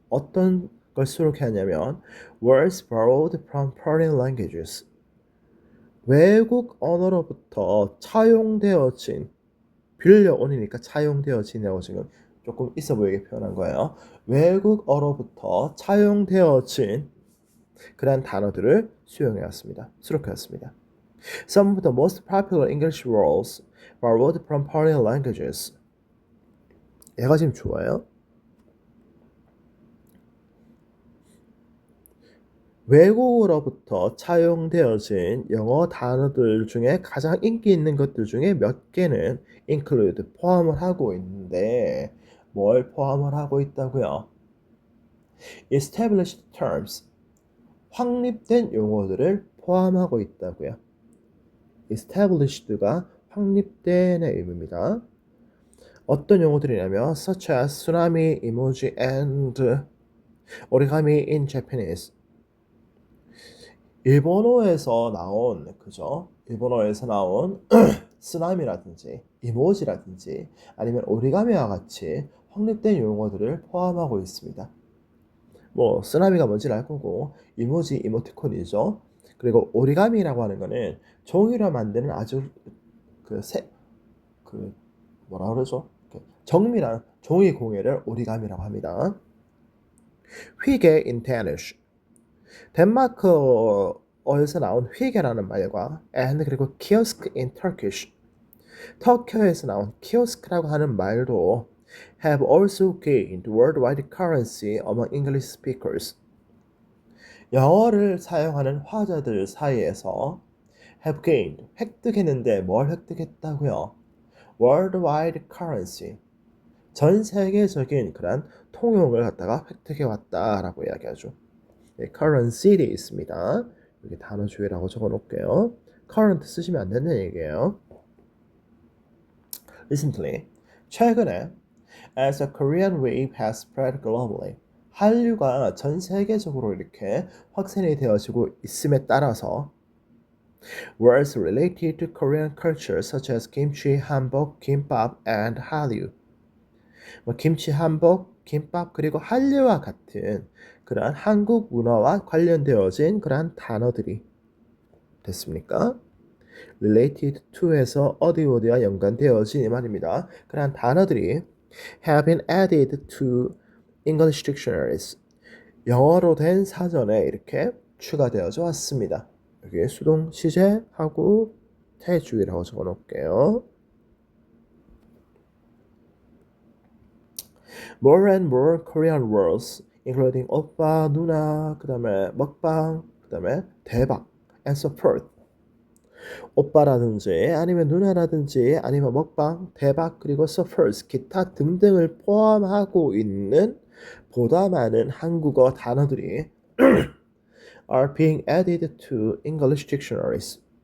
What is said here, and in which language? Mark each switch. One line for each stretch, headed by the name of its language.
Korean: 어떤 걸 수록해 왔냐면
English: words borrowed from foreign languages
Korean: 외국 언어로부터 차용되어진 빌려온이니까 차용되어진이라고 지금 조금 있어 보이게 표현한 거예요. 외국어로부터 차용되어진 그런 단어들을 수용해 왔습니다. 수록해 왔습니다.
English: Some of the most popular English words borrowed from foreign languages.
Korean: 얘가 지금 좋아요. 외국어로부터 차용되어진 영어 단어들 중에 가장 인기 있는 것들 중에 몇 개는
English: include
Korean: 포함을 하고 있는데 뭘 포함을 하고 있다고요?
English: Established terms
Korean: 확립된 용어들을 포함하고 있다고요. established가 확립된의 의미입니다. 어떤 용어들이냐면
English: such as tsunami emoji and origami in Japanese
Korean: 일본어에서 나온 그죠? 일본어에서 나온 쓰나미라든지 이모지라든지 아니면 오리가미와 같이 확립된 용어들을 포함하고 있습니다. 뭐 쓰나미가 뭔지는 알 거고 이모지 이모티콘이죠. 그리고 오리가미라고 하는 거는 종이로 만드는 아주 그 뭐라 그러죠? 정밀한 종이 공예를 오리가미라고 합니다.
English: 휘게 in Danish
Korean: 덴마크어에서 나온 휘게라는 말과
English: and
Korean: 그리고
English: kiosk in Turkish
Korean: 터키에서 나온 키오스크라고 하는 말도
English: have also gained worldwide currency among English speakers.
Korean: 영어를 사용하는 화자들 사이에서
English: have gained
Korean: 획득했는데 뭘 획득했다고요?
English: worldwide currency
Korean: 전 세계적인 그런 통용을 갖다가 획득해 왔다라고 이야기하죠. 네, currency 되어 있습니다. 여기 단어 주의라고 적어 놓을게요. current 쓰시면 안 된다는 얘기예요.
English: Recently,
Korean: 최근에
English: as the Korean wave has spread globally
Korean: 한류가 전 세계적으로 이렇게 확산이 되어지고 있음에 따라서
English: words related to Korean culture such as kimchi,
Korean: 한복, 김밥, and 한류 김치, 한복, 김밥 그리고 한류와 같은 그러한 한국 문화와 관련되어진 그러한 단어들이 됐습니까? related to에서 어디 어디와 연관되어진 이 말입니다. 그러한 단어들이
English: have been added to English dictionaries.
Korean: 영어로 된 사전에 이렇게 추가되어져 왔습니다. 여기에 수동 시제하고 태주의라고 적어 놓을게요.
English: More and more Korean words including 오빠, 누나,
Korean: 그 다음에
English: 먹방, 그 다음에 대박, and support.
Korean: 오빠라든지 아니면 누나라든지 아니면 먹방, 대박, 그리고 support, 기타 등등을 포함하고 있는 보다 많은 한국어 단어들이
English: are being added to English dictionaries.